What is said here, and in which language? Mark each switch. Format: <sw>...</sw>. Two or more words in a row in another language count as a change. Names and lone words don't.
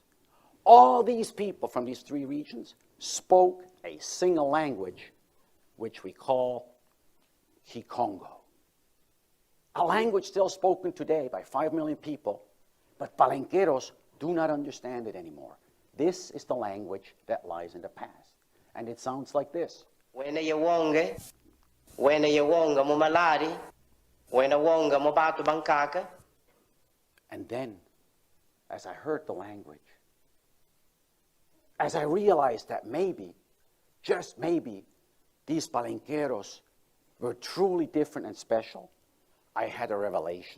<en>All these people from these three regions spoke a single language, which we call Kikongo. A language still spoken today by 5 million people, but Palenqueros do not understand it anymore. This is the language that lies in the past. And it sounds like this.</en> <kg>Wena yewonge, wena yewonga mo malari, wena wonga mo batu bankaka.</kg> <en>And then, as I heard the language, as I realized that maybe, just maybe, these Palenqueros were truly different and special, I had a revelation.</en>